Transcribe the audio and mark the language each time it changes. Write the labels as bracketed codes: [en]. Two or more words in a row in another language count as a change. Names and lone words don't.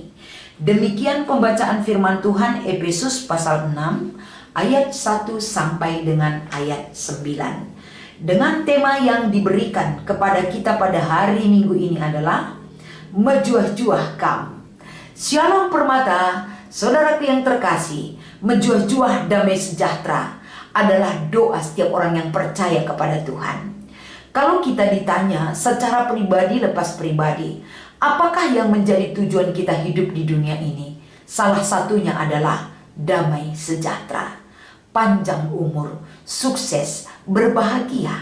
[id] Demikian pembacaan firman Tuhan Efesus pasal 6 ayat 1 sampai dengan ayat 9. Dengan tema yang diberikan kepada kita pada hari Minggu ini adalah Mejuah-juah Kam. Shalom Permata, saudaraku yang terkasih. Mejuah-juah damai sejahtera adalah doa setiap orang yang percaya kepada Tuhan. Kalau kita ditanya secara pribadi lepas pribadi, apakah yang menjadi tujuan kita hidup di dunia ini? Salah satunya adalah damai sejahtera, panjang umur, sukses, berbahagia.